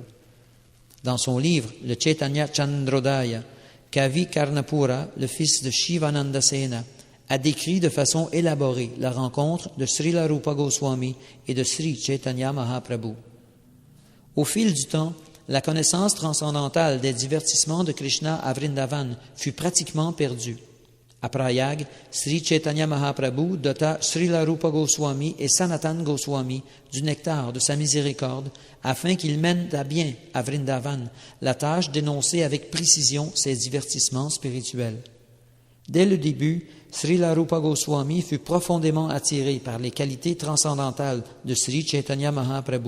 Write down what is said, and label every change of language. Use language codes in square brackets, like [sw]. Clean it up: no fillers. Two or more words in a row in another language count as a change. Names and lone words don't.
[fr] Dans son livre, le Chaitanya Chandrodaya, Kavi Karnapura, le fils de Shivananda Sena, a décrit de façon élaborée la rencontre de Srila Rupa Goswami et de Sri Chaitanya Mahaprabhu. Au fil du temps, la connaissance transcendantale des divertissements de Krishna à Vrindavan fut pratiquement perdue. À Prayag, Sri Chaitanya Mahaprabhu dota Srila Rupa Goswami et Sanatan Goswami du nectar de sa miséricorde afin qu'ils mènent à bien à Vrindavan la tâche d'énoncer avec précision ces divertissements spirituels. Dès le début, Srila Rupa Goswami fut profondément attiré par les qualités transcendantales de Sri Chaitanya Mahaprabhu.